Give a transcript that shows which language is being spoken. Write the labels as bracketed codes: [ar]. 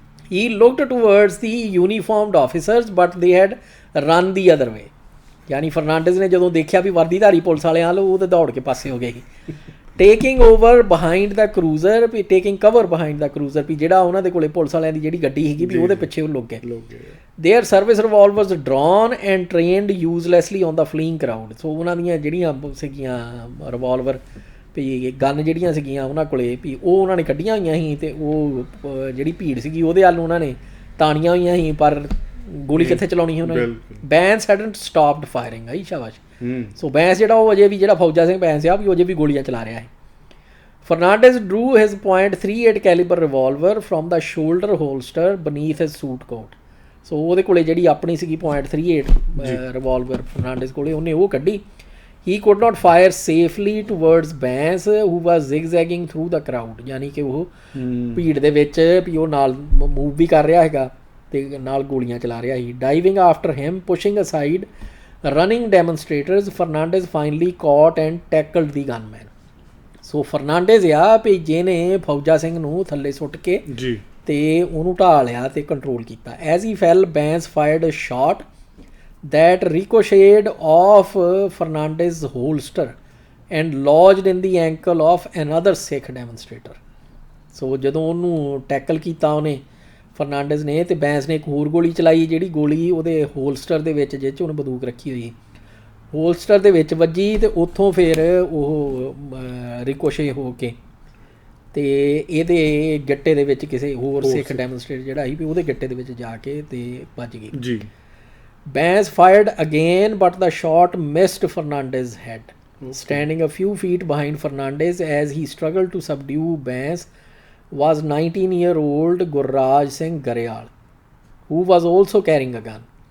[en] He looked towards the uniformed officers but they had run the other way। [pa] ਯਾਨੀ ਫਰਨਾਂਡੇਜ਼ ਨੇ ਜਦੋਂ ਦੇਖਿਆ ਵੀ ਵਰਦੀਧਾਰੀ police ਵਾਲਿਆਂ ਵੱਲ ਉਹ ਤਾਂ ਦੌੜ ਕੇ ਪਾਸੇ ਹੋ ਗਏ ਸੀ। [en] taking over behind the cruiser [pa] ਵੀ [en] taking cover behind the cruiser [pa] ਵੀ ਜਿਹੜਾ ਉਹਨਾਂ ਦੇ ਕੋਲੇ ਪੁਲਿਸ ਵਾਲਿਆਂ ਦੀ ਜਿਹੜੀ ਗੱਡੀ ਸੀਗੀ ਵੀ ਉਹਦੇ ਪਿੱਛੇ ਉਹ ਲੁੱਕ ਗਏ। [en] Their service revolvers drawn and trained uselessly on the fleeing crowd. [pa] ਸੋ ਉਹਨਾਂ ਦੀਆਂ ਜਿਹੜੀਆਂ ਸੀਗੀਆਂ ਰਿਵਾਲਵਰ ਵੀ ਗਨ ਜਿਹੜੀਆਂ ਸੀਗੀਆਂ ਉਹਨਾਂ ਕੋਲੇ ਵੀ ਉਹ ਉਹਨਾਂ ਨੇ ਕੱਢੀਆਂ ਹੋਈਆਂ ਸੀ ਤੇ ਉਹ ਜਿਹੜੀ ਭੀੜ ਸੀਗੀ ਉਹਦੇ ਵੱਲ ਉਹਨਾਂ ਨੇ ਤਾਣੀਆਂ ਹੋਈਆਂ ਸੀ ਪਰ ਗੋਲੀ ਕਿੱਥੇ ਚਲਾਉਣੀ ਸੀ ਉਹਨਾਂ ਨੇ। Bains [en] Hadn't stopped firing. [pa] ਆਈ ਸ਼ਾਬਾਸ਼। ਸੋ ਬੈਂਸ ਜਿਹੜਾ ਉਹ ਅਜੇ ਵੀ ਜਿਹੜਾ ਫੌਜਾ ਸਿੰਘ ਬੈਂਸ ਆ ਵੀ ਅਜੇ ਵੀ ਗੋਲੀਆਂ ਚਲਾ ਰਿਹਾ ਹੈ। [en] Fernandez drew his .38 calibre revolver from the shoulder holster beneath his suit coat. [pa] ਸੋ ਉਹਦੇ ਕੋਲੇ ਜਿਹੜੀ ਆਪਣੀ ਸੀਗੀ .38 ਰਿਵਾਲਵਰ ਫਰਨਾਂਡੇਜ਼ ਕੋਲੇ ਉਹਨੇ ਉਹ ਕੱਢੀ। [en] He could not fire safely towards Bains who was zigzagging through the crowd। [pa] ਯਾਨੀ ਕਿ ਉਹ ਭੀੜ ਦੇ ਵਿੱਚ ਵੀ ਉਹ ਨਾਲ ਮੂਵ ਵੀ ਕਰ ਰਿਹਾ ਹੈਗਾ ਤੇ ਨਾਲ ਗੋਲੀਆਂ ਚਲਾ ਰਿਹਾ ਸੀ। [en] Diving after him, pushing aside running demonstrators, Fernandez finally caught and tackled the gunman। [pa] ਸੋ ਫਰਨਾਂਡੇਜ਼ ਆ ਵੀ ਜਿਹਨੇ ਫੌਜਾ ਸਿੰਘ ਨੂੰ ਥੱਲੇ ਸੁੱਟ ਕੇ ਤੇ ਉਹਨੂੰ ਢਾਹ ਲਿਆ ਤੇ ਕੰਟਰੋਲ ਕੀਤਾ। [en] As he fell, Bains fired a shot that ricocheted off Fernandez's holster and lodged in the ankle of another Sikh demonstrator। [pa] ਸੋ ਜਦੋਂ ਉਹਨੂੰ ਟੈਕਲ ਕੀਤਾ ਉਹਨੇ ਫਰਨਾਂਡez ਨੇ, ਤੇ ਬੈਂਸ ਨੇ ਇੱਕ ਹੋਰ ਗੋਲੀ ਚਲਾਈ, ਜਿਹੜੀ ਗੋਲੀ ਉਹਦੇ ਹੋਲਸਟਰ ਦੇ ਵਿੱਚ, ਜਿਹ 'ਚ ਉਹਨੇ ਬੰਦੂਕ ਰੱਖੀ ਹੋਈ, ਹੋਲਸਟਰ ਦੇ ਵਿੱਚ ਵੱਜੀ, ਤੇ ਉੱਥੋਂ ਫਿਰ ਉਹ ਰਿਕੋਸ਼ੇ ਹੋ ਕੇ ਤੇ ਇਹਦੇ ਗੱਟੇ ਦੇ ਵਿੱਚ ਕਿਸੇ ਹੋਰ ਸਿੱਖ ਡੈਮੋਨਸਟ੍ਰੇਟਰ ਜਿਹੜਾ ਸੀ ਵੀ ਉਹਦੇ ਗੱਟੇ ਦੇ ਵਿੱਚ ਜਾ ਕੇ ਤੇ ਵੱਜ ਗਈ ਜੀ। [en] Bains fired again but the shot missed Fernandez's head. Standing a few feet behind Fernandez as he struggled to subdue Bance was 19-year-old Gurraj Singh Gariyal, who was also carrying a gun.